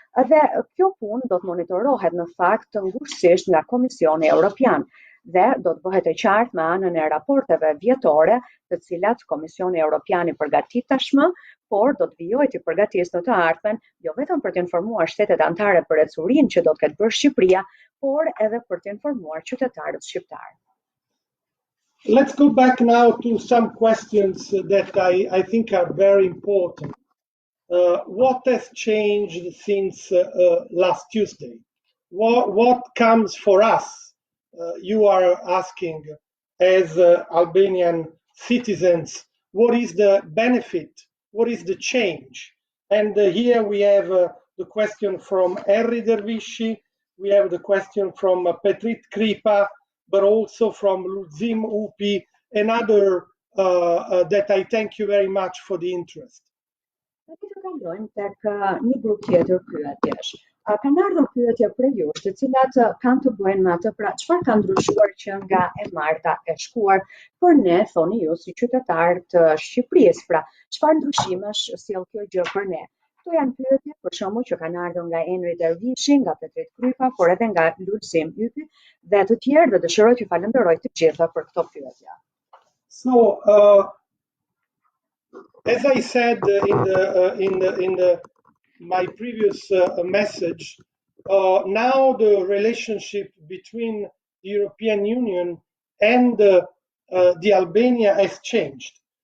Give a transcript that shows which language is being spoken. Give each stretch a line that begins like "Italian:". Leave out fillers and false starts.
Albanian: Dhe kjo punë do të monitorohet në fakt të ngushësisht nga Komisioni Evropian dhe do të bëhet e qartë me anën e raporteve vjetore të cilat Komisioni Evropian I përgatit tashmë, por do të vijojë të përgatisë në të ardhmen, jo vetëm për të informuar shtetet anëtare për ecurinë që do të ketë bërë Shqipëria, por edhe për të informuar qytetarët shqiptar.
English: Let's go back now to some questions that I think are very important. What has changed since last Tuesday? What comes for us? You are asking as Albanian citizens, what is the benefit? What is the change? And here we have the question from Erri Dervishi, we have the question from Petrit Kripa, but also from Luzim Upi, and other that I thank you very much for the interest.
Albanian: Të kalojmë tek një grup tjetër pyetjesh. Kanë ardhur pyetje prej jush, të cilat kanë të bëjnë me atë pra çfarë ka ndryshuar që nga e marta e shkuar për ne, thoni ju si qytetar të Shqipërisë, pra çfarë ndryshimesh sjell kjo gjë për ne. Këto janë pyetje për shembull që kanë ardhur nga Enri Dervishi, nga Petrit Krypa, por edhe nga Lulzim Ypi dhe të tjerë, dhe dëshiroj t'ju falenderoj të gjitha për këto pyetje.
English: So, as I said in my previous message, now the relationship between the European Union and the Albania has changed.